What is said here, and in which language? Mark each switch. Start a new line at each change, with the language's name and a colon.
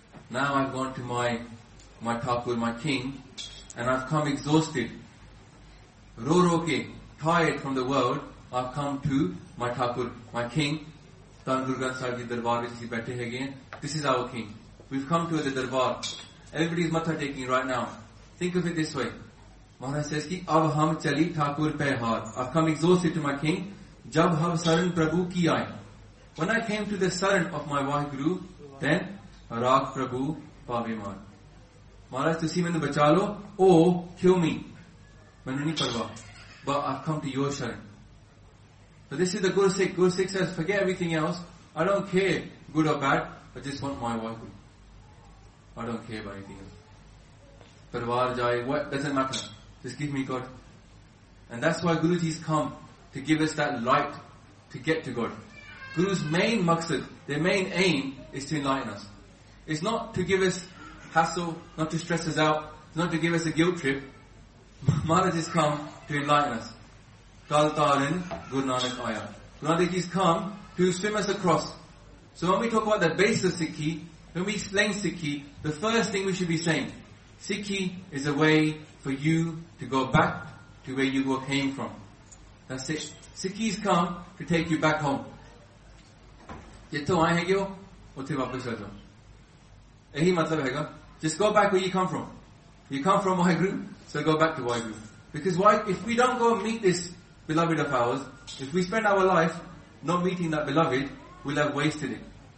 English: Now I've gone to my Thakur, my king, and I've come exhausted.
Punjabi: Ro ro ke,
English: tired from the world, I've come to my Thakur, my king.
Punjabi: ਤਾਂ ਗੁਰਗਨ ਸਾਹਿਬ ਜੀ ਦਰਬਾਰ ਵਿਚ ਅਸੀ ਬੈਠੇ ਹੈ ਗਏ.
English: This is our king. We've come to the Darbar. Everybody's matha taking right now. Think of it this way. Maharaj says ki,
Punjabi: ab ham chali Thakur Pehar.
English: I've come exhausted to my king.
Punjabi: Jab hab saran Prabhu ki aaye.
English: When I came to the saran of my Waheguru, then
Punjabi: Raag Prabhu Paave Maar. ਮਹਾਰਾਜ, ਤੁਸੀ ਮੈਨੂ ਬਚਾਲੋ,
English: oh, kill me.
Punjabi: ਮੈਨੂ ਨੀ ਪਰਵਾ.
English: But I've come to your saran. So this is the Guru Sikh. Guru Sikh says, forget everything else. I don't care, good or bad. I just want my Waheguru. I don't care about anything else.
Punjabi: Parwar jaye,
English: what? Doesn't matter. Just give me God. And that's why Guruji has come, to give us that light to get to God. Guru's main maqsad, their main aim, is to enlighten us. It's not to give us hassle, not to stress us out, it's not to give us a guilt trip. Maharaj has come to enlighten us.
Punjabi: Tal Tarin Guru Nanak Aya.
English: Guruji has come to swim us across. So when we talk about the base of Sikhi, when we explain Sikhi, the first thing we should be saying, Sikhi is a way for you to go back to where you came from. That's it. Sikhi's come to take you back home.
Punjabi: ਜਿਥੋ ਆਏ ਹੈਂ ਗੇ ਓਥੇ ਵਾਪਸ ਆ ਜਾਓ. ਏਹੀ ਮਤਲਬ ਹੈ ਗਾ.
English: Just go back where you come from. You come from Waheguru, so go back to Waheguru. Because why? If we don't go and meet this beloved of ours, if we spend our life not meeting that beloved, we'll have wasted it.